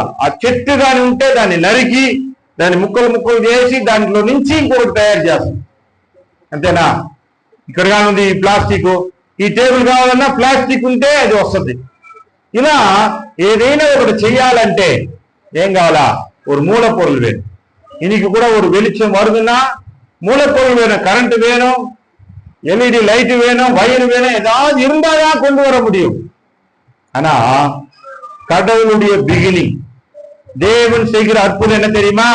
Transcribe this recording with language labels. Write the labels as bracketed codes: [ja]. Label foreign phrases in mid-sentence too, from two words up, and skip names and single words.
[te] ఆ చెట్టు కానీ ఉంటే దాన్ని నరికి దాన్ని ముక్కలు ముక్కలు చేసి దాంట్లో నుంచి ఇంకొకటి తయారు చేస్తాం. అంతేనా? ఇక్కడ కానీ ఉంది ఈ ప్లాస్టిక్, ఈ టేబుల్ కావాలన్నా ప్లాస్టిక్ ఉంటే అది వస్తుంది. ఇలా ఏదైనా ఒకటి చెయ్యాలంటే ఏం కావాలా? [ta] ஒரு மூலப்பொருள் வேணும். இன்னைக்கு கூட ஒரு வெளிச்சம் வருதுன்னா மூலப்பொருள் வேணும், கரண்ட் வேணும், [en] LED light [ta] வேணும், வயர் வேணும், ஏதாவது இருந்தாதான் கொண்டு வர முடியும். ஆனா கடவுளுடைய பிகினிங், தேவன் செய்கிற அற்புதம் என்ன தெரியுமா?